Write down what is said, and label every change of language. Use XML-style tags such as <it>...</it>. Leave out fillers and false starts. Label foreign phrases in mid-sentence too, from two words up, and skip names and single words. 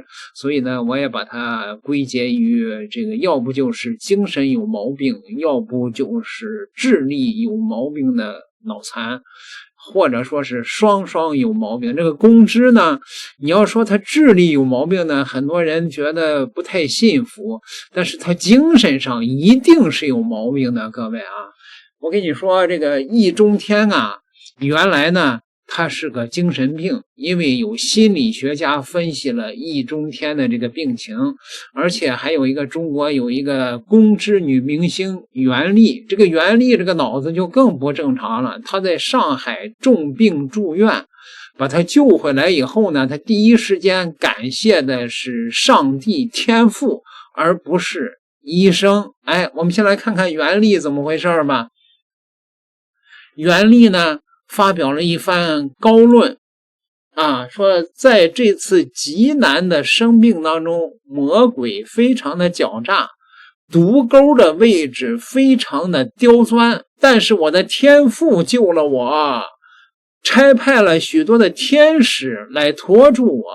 <zh>所以呢，我也把它歸結於這個，要不就是精神有毛病，要不就是智力有毛病的腦殘，或者說是雙雙有毛病。這個公知呢，你要說他智力有毛病呢，很多人覺得不太信服，但是他精神上一定是有毛病的。各位啊，我跟你說，這個易中天啊，原來呢他是個精神病，因為有心理學家分析了易中天的這個病情，而且還有一個中國有一個公知女明星袁麗，這個袁麗這個腦子就更不正常了，她在上海重病住院，把她救回來以後呢，她第一時間感謝的是上帝天父，而不是醫生。哎，我們先來看看袁麗怎麼回事吧。袁麗呢發表了一番高論啊，說在這次極難的生病當中，魔鬼非常的狡詐，毒鈎的位置非常的刁鑽，但是我的天父救了我，差派了許多的天使來拖住我。</zh>